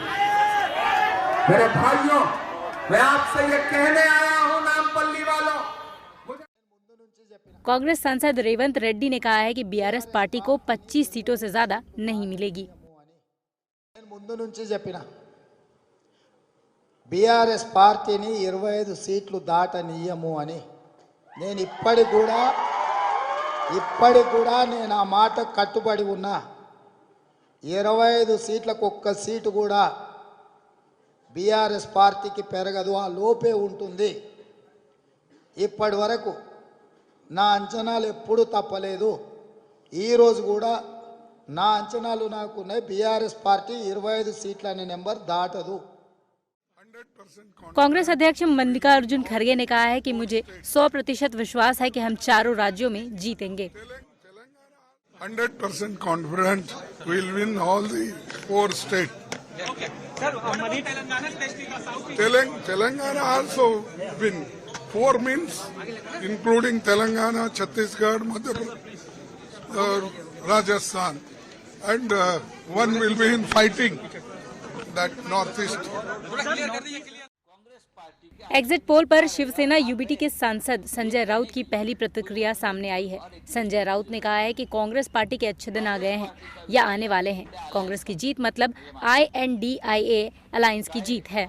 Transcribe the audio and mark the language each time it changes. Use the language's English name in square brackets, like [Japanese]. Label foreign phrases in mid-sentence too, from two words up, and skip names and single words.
[Hindi] मेरे भाइयों, मैं आपसे ये कहने आया हूं नामपल्ली वालों। कांग्रेस सांसद रेवंत रेड्डी ने कहा है कि बीआरएस पार्टी को 25 सीटों से ज्यादा नहीं मिलेगी। [Telugu] बीआरएस పార్టీని 25 సీట్లు దాటనీయము అని నేను ఇప్పటికి కూడా నేను ఆ మాట కట్టుబడి ఉన్నా। 25 సీట్లకు ఒక్క సీటు కూడా बीआरएस పార్టీకి పెరగదు, ఆ లోపే ఉంటుంది। ఇప్పటి వరకు నా అంచనాలు ఎప్పుడు తప్పలేదు, ఈ రోజు కూడా నా అంచనాలు నాకున్నాయి। बीआरएस పార్టీ 25 సీట్ల అనే నెంబర్ దాటదు। [Hindi] कांग्रेस अध्यक्ष मल्लिकार्जुन खड़गे ने कहा है कि मुझे 100% विश्वास है कि हम चारों राज्यों में जीतेंगे। [English] 100% confident we'll win all the 4 states. Telangana also win. 4 means including Telangana, Chhattisgarh, Madhya Pradesh, Rajasthan, and one will be in fighting that northeast. [Hindi] एग्जिट पोल पर शिवसेना यूबीटी के सांसद संजय राउत की पहली प्रतिक्रिया सामने आई है। संजय राउत ने कहा है कि कांग्रेस पार्टी के अच्छे दिन आ गए हैं या आने वाले हैं। कांग्रेस की जीत मतलब INDIA अलायंस की जीत है।